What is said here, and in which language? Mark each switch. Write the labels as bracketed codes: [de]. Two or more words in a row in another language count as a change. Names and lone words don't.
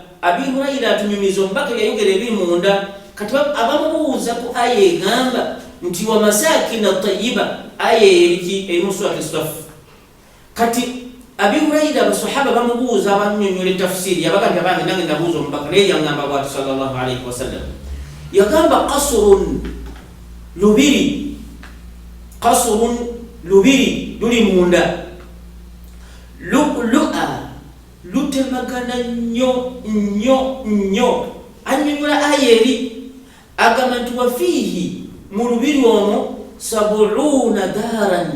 [lg] Abi Hurayra atunyumiza omubaka yayogera ebiri munda. Kati abamubuuza ku aya egamba nti [ar] ومساكن طيبة, [lg] aya eriki erimu surati As-Saff. Kati Abi Hurayra abasahaba bamubuuza abannyonnyola tafsiri, yabaga nti abange nange nabuuza omubaka, naye yangamba bwati [ar] صلى الله عليه وسلم. [lg] Yagamba qasrun, lubiri. Qasrun, lubiri luli munda. Lu'a, lutemagana nnyo nnyo nnyo. Annyonnyola aya eri agamba nti [ar] وفيه, [lg] mu lubiri omwo 70 daaran.